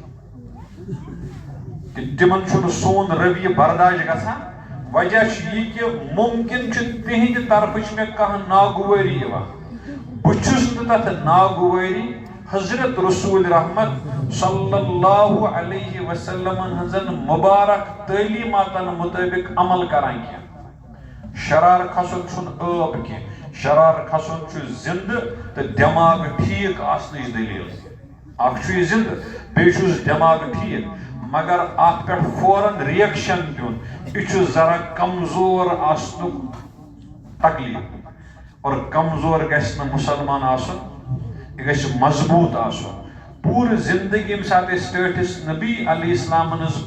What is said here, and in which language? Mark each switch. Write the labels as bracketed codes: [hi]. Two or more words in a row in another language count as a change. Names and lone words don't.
[ks] کہ تمن چھُنہٕ سون ربی برداشت گژھان وجہ چھُ یہِ کہ ممکن چھُ تِہنٛدِ طرفہٕ چھِ مےٚ کانٛہہ ناگوٲری یِوان بہٕ چھُس نہٕ تتھ ناگوٲری حضرت رسول رحمت [ar] صلی اللہ علیہ وسلم [ks] ہنزن مبارک تعلیماتن مطابق عمل کران کی شرار کھسن چھن ٲب کی شرار کھسن چھ زندہ تو دماغ ٹھیک آسنٕچ دلیل اکھ چھُ یہِ زندہ بیٚیہِ چھُس دماغ ٹھیک مگر اتھ پٮ۪ٹھ فوراً ریئیکشن دیُن یہِ چھُ ذرا کمزور آسنُک تکلیف اور کمزور گژھِ نہٕ مُسلمان آسُن یہ گژھِ مضبوط آسُن پوٗرٕ زندگی ییٚمہِ ساتہٕ أسۍ ٹٲٹھِس نبی [ar] علیہ السلام [ks] ہٕنٛز